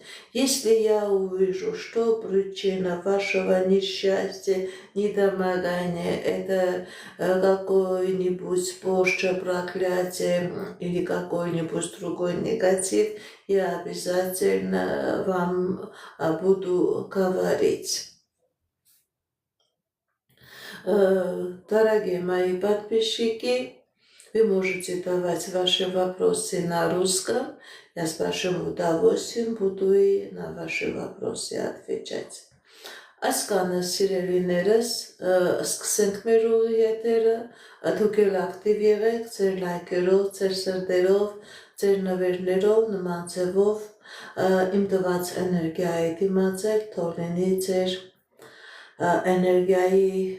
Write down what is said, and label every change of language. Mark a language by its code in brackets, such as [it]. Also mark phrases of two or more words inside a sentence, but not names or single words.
[ru] Если я увижу, что причина вашего несчастья, недомогания, это какой-нибудь порча, проклятие или какой-нибудь другой негатив, я обязательно вам буду говорить. Дорогие мои подписчики, вы можете давать ваши вопросы на русском. Я с большим удовольствием буду и на ваши вопросы отвечать. [hy] Այսքանը սիրելիներս, սկսենք մեր ուղիետերը, դուք էլ ակտիվ եղեք ձեր լայքերով, ձեր սրտերով, ձեր նվերներով, նման ձևով իմ տված էներգիայի դիմացեք, թող լինի ձեր էներգիայի